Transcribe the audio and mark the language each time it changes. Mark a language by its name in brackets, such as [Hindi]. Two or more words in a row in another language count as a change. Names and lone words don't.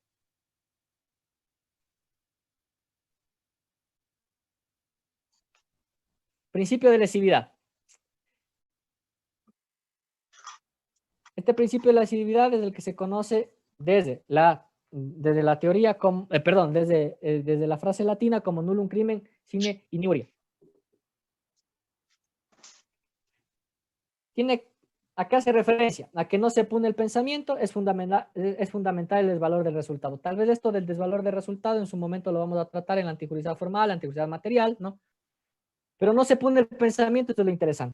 [Spanish] Principio de lesividad. Este principio de lesividad es el que se conoce desde la teoría, desde la frase latina como [Latin] nullum crimen sine iniuria. [Spanish] Tiene ¿A qué hace referencia? A que no se pone el pensamiento, es fundamental el desvalor del resultado. Tal vez esto del desvalor del resultado en su momento lo vamos a tratar en la antijuridad formal, la antijuridad material, ¿no? Pero no se pone el pensamiento, esto es lo interesante.